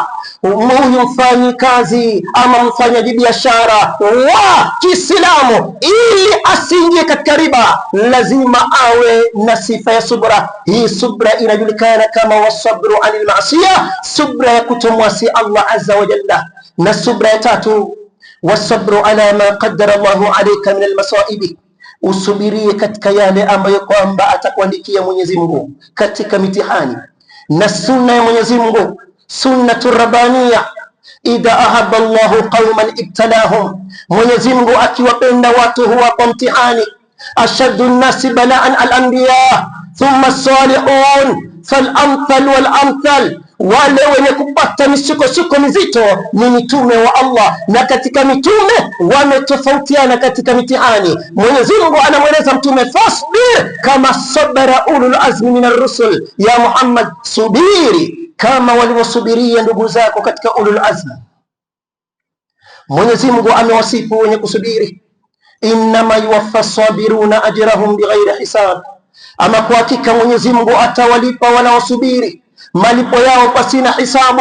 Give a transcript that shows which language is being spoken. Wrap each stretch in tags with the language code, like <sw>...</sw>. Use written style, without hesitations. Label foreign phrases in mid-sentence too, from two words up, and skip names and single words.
<sw>Huyu mfanyi kazi ama mfanyaji biashara wa Kiislamu, ili asiingie katika riba, lazima awe na sifa ya subra. Hii subra inajulikana kama</sw> <ar>والصبر عن المعاصي,</ar> <sw>subra ya kutomwasi</sw> <ar>الله عز وجل.</ar> <sw>Na subra ya tatu,</sw> <ar>والصبر على ما قدر الله عليك من المصائب,</ar> <sw>usubirie katika yale ambayo kwamba atakuandikia Mwenyezi Mungu katika mitihani. Na sunna ya Mwenyezi Mungu,</sw> <ar>سنة ربانية, إذا أحب الله قوما ابتلاهم,</ar> <sw>Mwenyezi Mungu akiwapenda watu huwapa mtihani.</sw> <ar>أشد الناس بلاء الأنبياء ثم الصالحون فالأمثل فالأمثل,</ar> <sw>wale wenye kupata misukosuko mizito ni mitume wa Allah, na katika mitume wametofautiana katika mitihani. Mwenyezi Mungu anamweleza mtume,</sw> <ar>فاصبر كما صبر أولو العزم من الرسل يا محمد,</ar> <sw>subiri kama walivyosubiria ndugu zako katika</sw> <ar>أولي العزم.</ar> <sw>Mwenyezi Mungu amewasifu wenye kusubiri,</sw> <ar>إنما يوفى الصابرون أجرهم بغير حساب,</ar> <sw>ama kwa hakika Mwenyezi Mungu atawalipa wanaosubiri malipo yao pasina hisabu.</sw>